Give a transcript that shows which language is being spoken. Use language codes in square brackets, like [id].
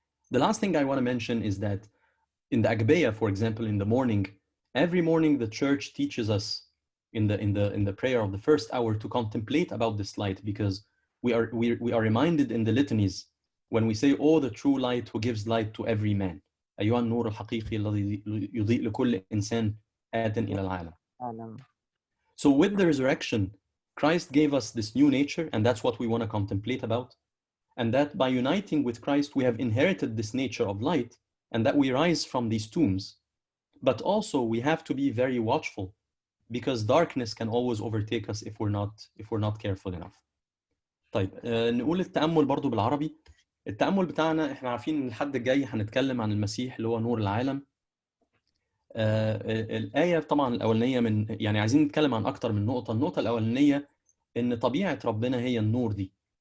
[en] The last thing I want to mention is that in the Agbeya, for example, in the morning, every morning the church teaches us in the prayer of the first hour to contemplate about this light, because we are reminded in the litanies when we say, oh, the true light who gives light to every man. [ar] أيها النور الحقيقي الذي يضيء لكل إنسان آت إلى العالم. [en] So with the resurrection, Christ gave us this new nature, and that's what we want to contemplate about. And that by uniting with Christ, we have inherited this nature of light, and that we rise from these tombs. But also we have to be very watchful, because darkness can always overtake us if we're not careful enough. [ar] طيب نقول التأمل برضو بالعربي. التأمل بتاعنا احنا عارفين ان الحد الجاي هنتكلم عن المسيح اللي هو نور العالم. الآية طبعا الأولانية يعني عايزين نتكلم عن أكتر من نقطة. النقطة الأولانية إن طبيعة ربنا هي النور دي.